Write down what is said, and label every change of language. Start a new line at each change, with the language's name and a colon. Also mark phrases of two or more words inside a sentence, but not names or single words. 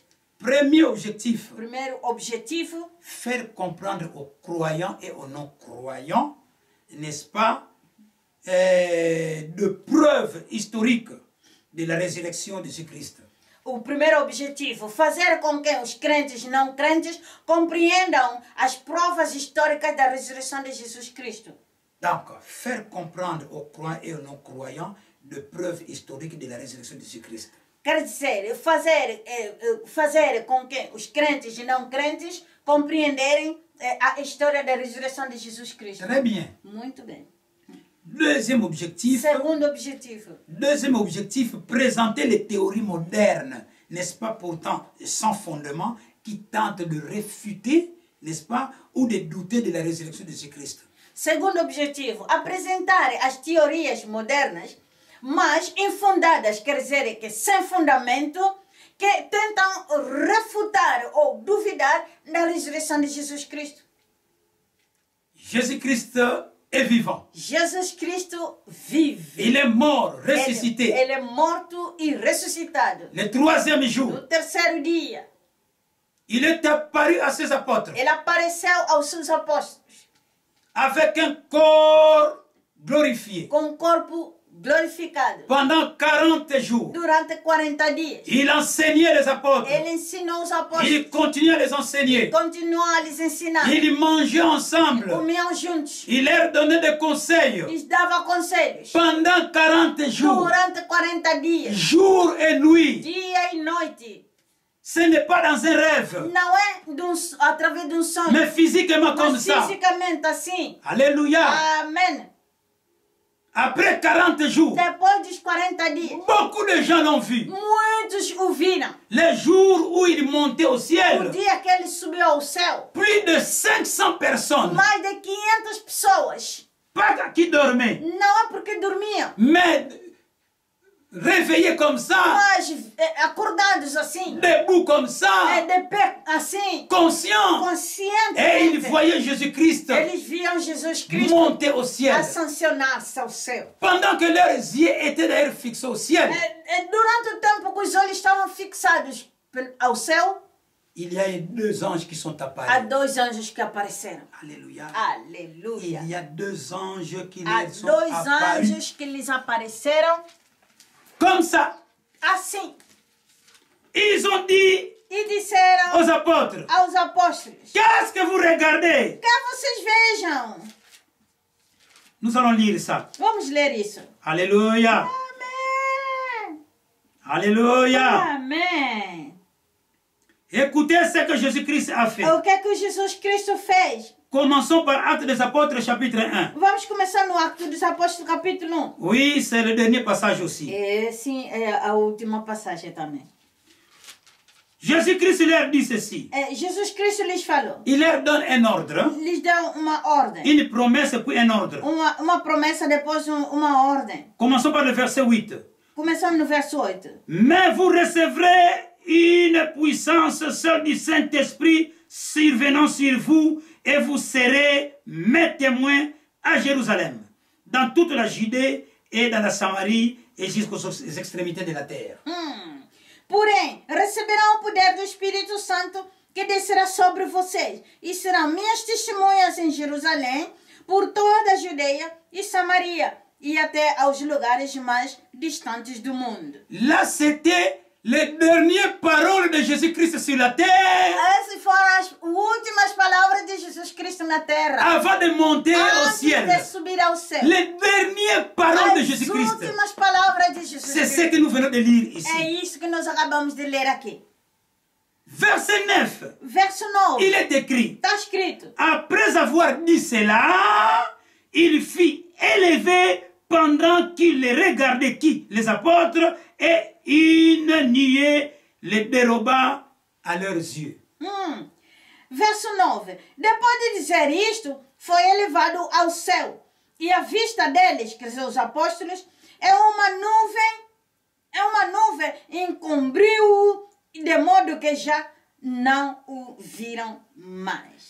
French: Premier objectif,
Portuguese: Primeiro objetivo,
French: faire comprendre aux croyants et aux non-croyants, n'est-ce pas, de preuves historiques de la résurrection de Jésus-Christ.
Portuguese: o primeiro objetivo, fazer com que os crentes e não crentes compreendam as provas históricas da ressurreição de Jesus Cristo.
French: Donc, faire comprendre aux croyants et aux non-croyants de preuves historiques de la résurrection de Jésus-Christ.
Portuguese: Quer dizer, fazer com que os crentes e não crentes compreenderem a história da ressurreição de Jesus Cristo.
French: Très bien.
Portuguese: Muito bem.
French: Deuxième objectif,
Portuguese: Segundo objetivo,
French: présenter les théories modernes, n'est-ce pas, pourtant sans fondement, qui tentent de réfuter, n'est-ce pas, ou de douter de la résurrection de Jésus-Christ.
Portuguese: Segundo objetivo, apresentar as teorias modernas, mas infundadas, quer dizer, que sem fundamento, que tentam refutar ou duvidar da ressurreição de Jesus Cristo.
French: Jésus-Christ est vivant.
Portuguese: Jesus Cristo vive.
French: Il est mort, ressuscité.
Portuguese: Ele é morto e ressuscitado.
French: Le troisième jour,
Portuguese: No terceiro dia,
French: il est apparu à ses apôtres
Portuguese: ele apareceu aos seus apóstolos
French: avec un corps glorifié.
Portuguese: com um corpo glorificado.
French: Pendant 40 jours,
Portuguese: Durante 40 dias,
French: il enseignait les apôtres.
Portuguese: ele ensinou os apóstolos.
French: Il continuait à les enseigner.
Portuguese: Continuou a lhes ensinar.
French: Ils mangeaient ensemble.
Portuguese: Comiam juntos.
French: Il leur donnait des conseils.
Portuguese: Lhes dava conselhos.
French: Pendant 40 jours,
Portuguese: Durante 40 dias,
French: jour et nuit.
Portuguese: dia e noite.
French: Ce n'est pas dans un rêve,
Portuguese: Não é através de um sonho,
French: mais physiquement comme
Portuguese: mas
French: ça.
Portuguese: fisicamente assim.
French: Alléluia.
Portuguese: Amém.
French: Après 40 jours,
Portuguese: Depois dos 40 dias,
French: beaucoup de gens l'ont vu.
Portuguese: muitos o viram.
French: Les jours où il montait au
Portuguese: O
French: ciel,
Portuguese: dia que ele subiu ao céu,
French: plus de 500 personnes,
Portuguese: mais de 500 pessoas.
French: pas qui dormaient,
Portuguese: Não é porque dormiam,
French: mais réveillés comme ça,
Portuguese: mas acordados assim,
French: debout comme ça,
Portuguese: de pé assim,
French: conscients.
Portuguese: conscientes.
French: Et ils voyaient Jésus-Christ
Portuguese: Eles viam Jesus Cristo
French: monter au ciel.
Portuguese: ascensionar-se ao céu.
French: Pendant que leurs yeux étaient d'ailleurs fixés au ciel,
Portuguese: Durante o tempo que os olhos estavam fixados ao céu,
French: il y a 2 anges qui sont
Portuguese: há
French: apparus.
Portuguese: 2 anjos que apareceram.
French: Alléluia.
Portuguese: Aleluia.
French: Il y a 2 anges qui
Portuguese: Há
French: leur sont
Portuguese: 2
French: apparus.
Portuguese: anjos que lhes apareceram
French: Comme ça,
Portuguese: assim.
French: ils ont dit
Portuguese: E disseram
French: aux apôtres,
Portuguese: aos apóstolos:
French: qu'est-ce que vous regardez?
Portuguese: que vocês vejam.
French: Nous allons lire ça.
Portuguese: Vamos ler isso.
French: Alléluia.
Portuguese: Amém.
French: Alléluia.
Portuguese: Amém.
French: Écoutez ce que Jésus-Christ a fait.
Portuguese: O que é que Jesus Cristo fez?
French: Commençons par Actes des Apôtres, chapitre 1.
Portuguese: Vamos começar no Atos dos Apóstolos, capítulo 1.
French: Oui, c'est le dernier passage aussi.
Portuguese: Sim, é a última passagem também.
French: Jésus-Christ leur dit ceci.
Portuguese: Jesus Cristo lhes falou.
French: Il leur donne un ordre,
Portuguese: Lhes deu uma ordem.
French: une promesse puis un ordre.
Portuguese: Uma promessa, depois uma ordem.
French: Commençons par le verset 8.
Portuguese: Começamos no verso 8.
French: Mais vous recevrez une puissance seule du Saint-Esprit survenant sur vous et vous serez mes témoins à Jérusalem, dans toute la Judée et dans la Samarie et jusqu'aux extrémités de la terre.
Portuguese: Porém, receberão o poder do Espírito Santo que descerá sobre vocês e serão minhas testemunhas em Jerusalém, por toda a Judeia e Samaria e até aos lugares mais distantes do mundo.
French: Là, c'était les dernières paroles de Jésus-Christ sur la terre,
Portuguese: Essas foram as últimas palavras de Jesus Cristo na terra.
French: avant de monter au
Portuguese: Antes
French: ciel.
Portuguese: de subir ao céu.
French: Les dernières paroles de
Portuguese: As
French: Jésus-Christ.
Portuguese: últimas palavras de Jesus
French: C'est ce
Portuguese: Cristo.
French: que nous venons de lire
Portuguese: É
French: ici.
Portuguese: isso que nós acabamos de ler aqui.
French: Verset 9.
Portuguese: Verso 9.
French: Il est écrit,
Portuguese: Está escrito.
French: après avoir dit cela, il fit élever pendant qu'il les regardait qui? Les apôtres, et une nuée les déroba à leurs yeux.
Portuguese: Verso 9. Depois de dizer isto, foi elevado ao céu. E a vista deles, quer dizer, os apóstolos, uma nuvem encobriu-o, de modo que já não o viram mais.